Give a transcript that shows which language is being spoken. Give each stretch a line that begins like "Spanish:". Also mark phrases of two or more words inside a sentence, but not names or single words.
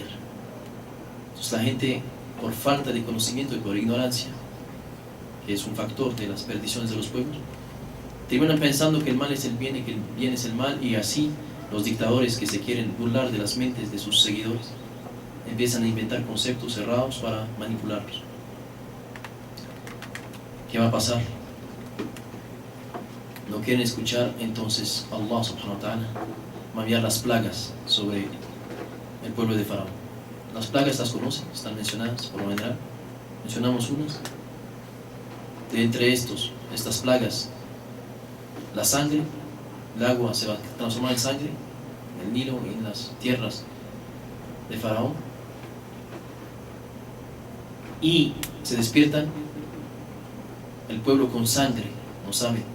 Spanish: Entonces la gente, por falta de conocimiento y por ignorancia, que es un factor de las perdiciones de los pueblos, terminan pensando que el mal es el bien y que el bien es el mal, y así los dictadores que se quieren burlar de las mentes de sus seguidores empiezan a inventar conceptos cerrados para manipularlos. ¿Qué va a pasar? No quieren escuchar, entonces
Arabic: الله سبحانه وتعالى
Spanish: va a enviar las plagas sobre el pueblo de Faraón. Las plagas las conocen, están mencionadas por lo general. Mencionamos unas. De entre estas plagas, la sangre, el agua se va a transformar en sangre en el Nilo y en las tierras de Faraón, y se despiertan el pueblo con sangre, no saben.